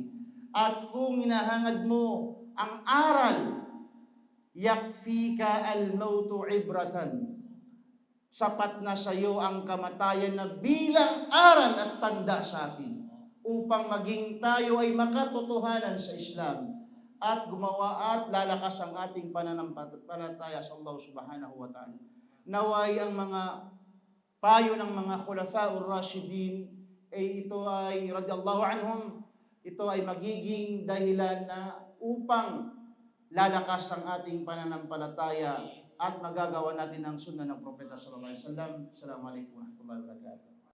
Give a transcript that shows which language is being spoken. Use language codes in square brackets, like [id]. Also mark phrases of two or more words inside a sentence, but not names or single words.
[tl] At kung hinahangad mo ang aral, [ar] يكفيك الموت عبرة, [tl] sapat na sa iyo ang kamatayan na bilang aral at tanda sa atin upang maging tayo ay makatotohanan sa Islam at gumawa at lalakas ang ating pananampalataya sa Allah [ar] سبحانه وتعالى. [tl] Naway ang mga payo ng mga [ar] الخلفاء الراشدين [tl] ito ay [ar] رضي الله عنهم, [tl] ito ay magiging dahilan na upang lalakas ang ating pananampalataya at magagawa natin ang sunnah ng Propeta [ar] صلى الله عليه وسلم. السلام عليكم ورحمة الله وبركاته.